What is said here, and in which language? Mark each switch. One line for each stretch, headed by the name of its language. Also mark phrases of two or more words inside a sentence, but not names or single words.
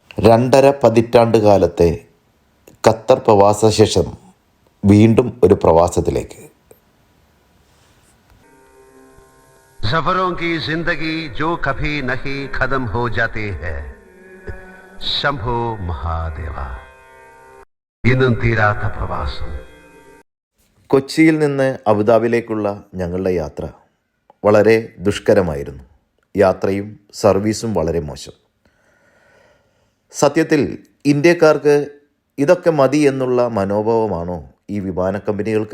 Malayalam: 2.5 പതിറ്റാണ്ട് കാലത്തെ ഖത്തർ പ്രവാസശേഷം വീണ്ടും ഒരു പ്രവാസത്തിലേക്ക്.
Hindi: सफरों की जिंदगी जो कभी नहीं खत्म हो जाती है.
Malayalam: ശംഭോ മഹാദേവ. ഇന്നും തീരാത്ത പ്രവാസം. കൊച്ചിയിൽ നിന്ന് അബുദാബിയിലേക്കുള്ള ഞങ്ങളുടെ യാത്ര വളരെ ദുഷ്കരമായിരുന്നു. യാത്രയും സർവീസും വളരെ മോശം. സത്യത്തിൽ ഇന്ത്യക്കാർക്ക് ഇതൊക്കെ മതി എന്നുള്ള മനോഭാവമാണോ ഈ വിമാന കമ്പനികൾക്ക്?